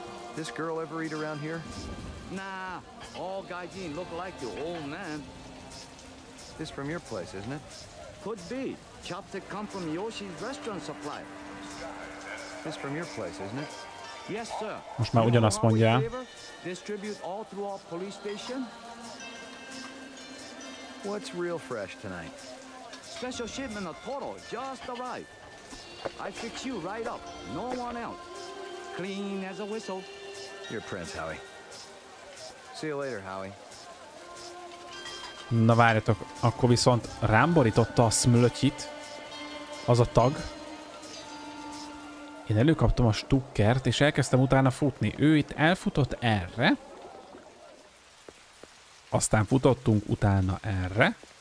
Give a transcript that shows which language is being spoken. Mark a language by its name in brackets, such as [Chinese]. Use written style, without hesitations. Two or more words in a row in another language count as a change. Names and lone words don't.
[Hungarian] Most már ugyanazt mondja. [English] What's real fresh tonight? Special shipment of Toro just arrived. I fix you right up. No one else. Clean as a whistle. You're Prince, Howie. See you later, Howie. [Hungarian] Na várjatok, akkor viszont rám borította a smlötyit. Az a tag. Én előkaptam a stukkert, és elkezdtem utána futni. Ő itt elfutott erre. Aztán futottunk utána erre.